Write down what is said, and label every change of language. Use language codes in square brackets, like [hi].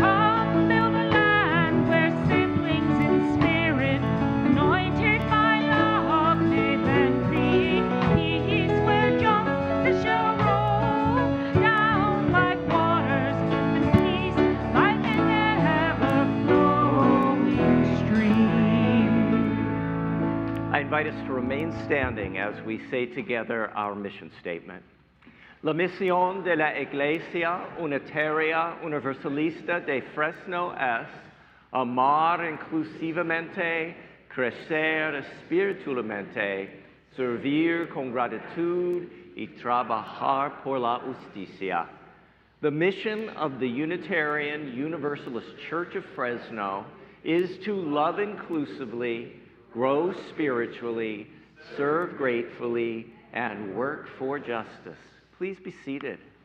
[en] Come build a land where siblings in spirit, anointed by love, may then create peace, where justice shall roll down like waters, and peace like an ever-flowing stream. I invite us to remain standing as we say together our mission statement. [es] La misión de la Iglesia Unitaria Universalista de Fresno es amar inclusivamente, crecer espiritualmente, servir con gratitud y trabajar por la justicia. [en] The mission of the Unitarian Universalist Church of Fresno is to love inclusively, grow spiritually, serve gratefully, and work for justice. Please be seated.